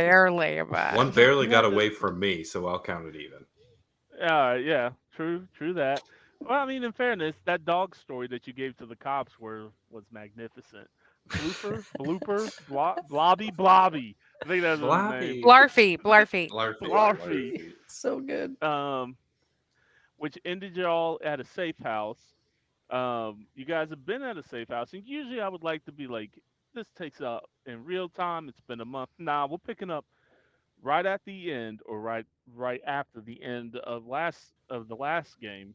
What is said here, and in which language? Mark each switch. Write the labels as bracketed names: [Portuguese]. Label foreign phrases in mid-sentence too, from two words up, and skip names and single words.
[English] barely, One but barely You got had to. away from me, so I'll count it even. Yeah, true that. Well, I mean, in fairness, that dog story that you gave to the cops was magnificent. Blobby, Blobby. I think that was his name. Blappy. Blarfy. Larfy. Blarfy. Larfy. So good. Um, which ended y'all at a safe house. You guys have been at a safe house, and usually I would like to be like, this takes up in real time. It's been a month. Nah, we're picking up right at the end, or right after the end of the last game.